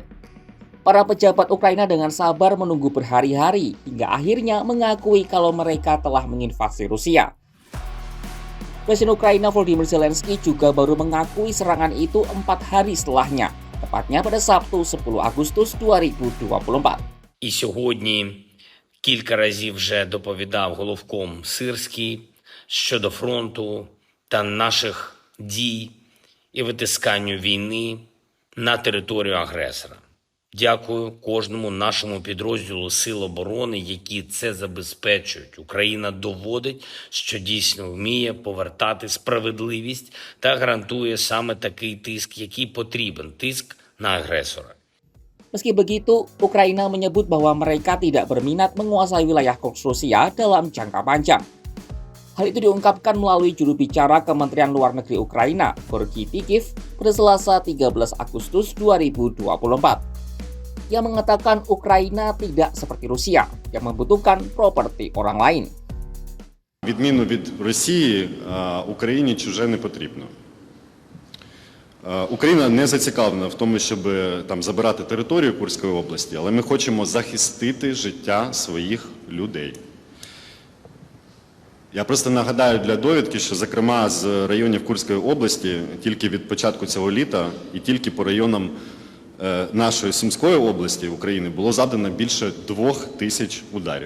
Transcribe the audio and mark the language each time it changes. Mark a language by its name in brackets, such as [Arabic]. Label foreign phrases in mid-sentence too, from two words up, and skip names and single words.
[Indonesian] Para pejabat Ukraina dengan sabar menunggu berhari-hari hingga akhirnya mengakui kalau mereka telah menginvasi Rusia. Presiden Ukraina Volodymyr Zelensky juga baru mengakui serangan itu 4 hari setelahnya, tepatnya pada Sabtu 10 Agustus 2024. [Ukrainian] І сьогодні кілька разів вже доповідав головком Сирський щодо фронту та наших дій і витисканню війни на територію агресора. Дякую кожному нашому підрозділу Сил оборони, які це забезпечують. Україна доводить, що дійсно вміє повертати справедливість та гарантує саме такий тиск, який потрібен – тиск на агресора. [Indonesian] Meski begitu, Ukraina menyebut bahwa mereka tidak berminat menguasai wilayah Kursk Rusia dalam jangka panjang. Hal itu diungkapkan melalui juru bicara Kementerian Luar Negeri Ukraina, Georgy Tykiev, pada Selasa 13 Agustus 2024. Ia mengatakan Ukraina tidak seperti Rusia yang membutuhkan properti orang lain. [Ukrainian] Відміну від Росії, Україні чуже не потрібно. Україна не зацікавлена в тому, щоб там забирати територію Курської області, але ми хочемо захистити життя своїх людей. Я просто нагадаю для довідки, що, зокрема, з районів Курської області тільки від початку цього літа і тільки по районам нашої Сумської області України було завдано більше 2000 ударів.